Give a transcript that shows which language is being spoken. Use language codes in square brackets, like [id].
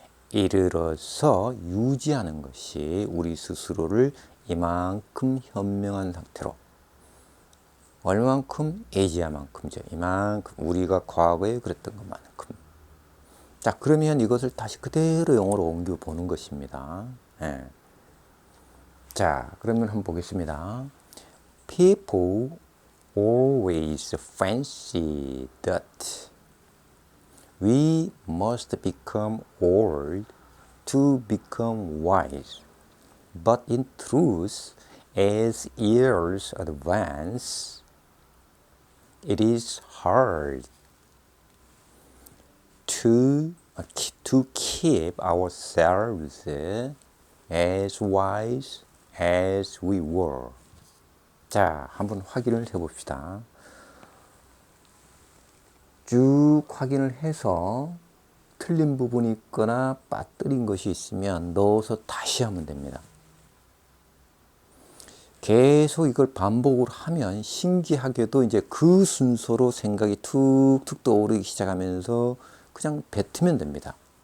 [ko] 이르러서 유지하는 것이 우리 스스로를 이만큼 현명한 상태로 얼만큼 에이지야만큼이죠. 이만큼 우리가 과거에 그랬던 것만큼. 자, 그러면 이것을 다시 그대로 영어로 옮겨 보는 것입니다. 네. 자, 그러면 한번 보겠습니다. [en] People always fancy that we must become old to become wise. But in truth, as years advance, it is hard to keep ourselves as wise as we were. [ko] 자, 한번 확인을 해봅시다. 쭉 확인을 해서 틀린 부분이 있거나 빠뜨린 것이 있으면 넣어서 다시 하면 됩니다. 계속 이걸 반복을 하면 신기하게도 이제 그 순서로 생각이 툭툭 떠오르기 시작하면서 그냥 뱉으면 됩니다.